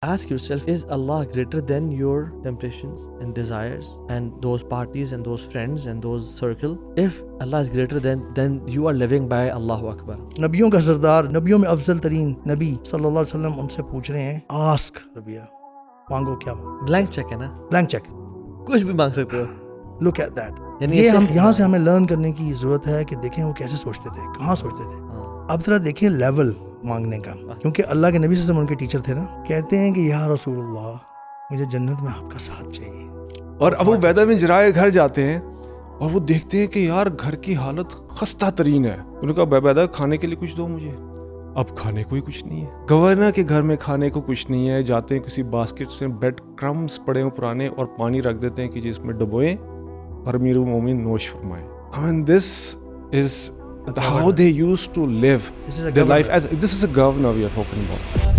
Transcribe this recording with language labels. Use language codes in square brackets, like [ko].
[en] Ask yourself, is Allah greater than your temptations and desires and those parties and those friends and those circle? If Allah is greater then you are living by Allahu Akbar. [ur] نبیوں کا سردار، نبیوں میں افضل ترین نبی صلی اللہ علیہ وسلم ان سے پوچھ رہے ہیں آسک ربیہ، مانگو کیا مانگو. بلینک چیک ہے نا، بلینک چیک. کچھ بھی مانگ سکتے ہو. [en] Look at that. [ur] یعنی یہ ہم یہاں سے ہمیں لرن کرنے کی ضرورت ہے کہ دیکھیں وہ کیسے سوچتے تھے، کہاں سوچتے تھے. اب ذرا دیکھیں لیول مانگنے کا، کیونکہ اللہ کے نبی صلی اللہ علیہ وسلم ان کے ٹیچر تھے نا. کہتے ہیں کہ یا رسول اللہ مجھے جنت میں آپ کا ساتھ چاہیے. اور ابو عبیدہ بن جراح گھر جاتے ہیں اور وہ دیکھتے ہیں کہ یار گھر کی حالت خستہ ترین ہے. انہوں نے کہا ابو عبیدہ کھانے کے لیے کچھ دو مجھے. اب کھانے کو ہی کچھ نہیں ہے. گورنر کے گھر میں کھانے کو کچھ نہیں ہے. جاتے ہیں کسی باسکٹ سے بریڈ کرمز پڑے ہوں پرانے اور پانی رکھ دیتے ہیں کہ جس میں ڈبوئیں اور امیر المومنین نوش فرمائیں. [en] I mean, this is how they used to live their life. As this is a governor we are talking about.